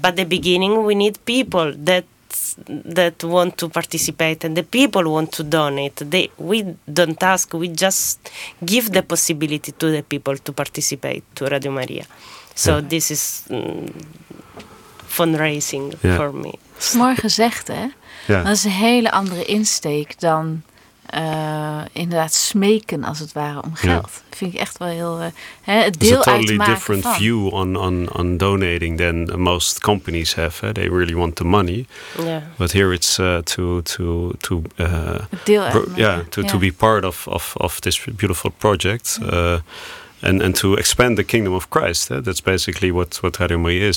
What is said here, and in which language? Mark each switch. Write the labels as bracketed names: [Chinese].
[English] But the beginning, we need people that want to participate, and the people want to donate. We don't ask. We just give the possibility to the people to participate to Radio Maria. So this is fundraising for me. [Dutch] Mooi gezegd, hè? Dat is een hele andere insteek dan inderdaad smeken, als het ware, om geld. Dat vind ik echt wel heel het deel [English] It's a totally different view on donating than most companies have. They really want the money. Yeah. But here it's to [Dutch] het deel uitmaken. [English] Yeah, to be part of this beautiful project. And to expand the kingdom of Christ. That's basically what Radio Maria is.